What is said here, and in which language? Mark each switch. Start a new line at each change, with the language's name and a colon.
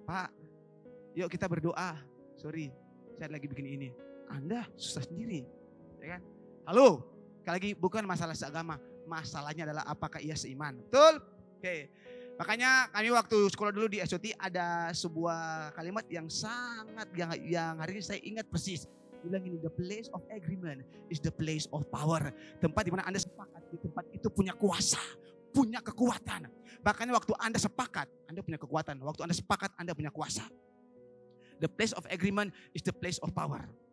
Indonesian: Pak, yuk kita berdoa. Sorry, saya lagi bikin ini. Anda susah sendiri. Ya kan? Halo, sekali lagi bukan masalah seagama. Masalahnya adalah apakah ia seiman. Betul? Oke. Makanya kami waktu sekolah dulu di SOT ada sebuah kalimat yang sangat yang hari ini saya ingat persis. Bilang ini,
English: the place of agreement is the place of power.
Indonesian: Tempat di mana Anda sepakat, di tempat itu punya kuasa, punya kekuatan. Makanya waktu Anda sepakat, Anda punya kekuatan. Waktu Anda sepakat, Anda punya kuasa.
English: The place of agreement is the place of power.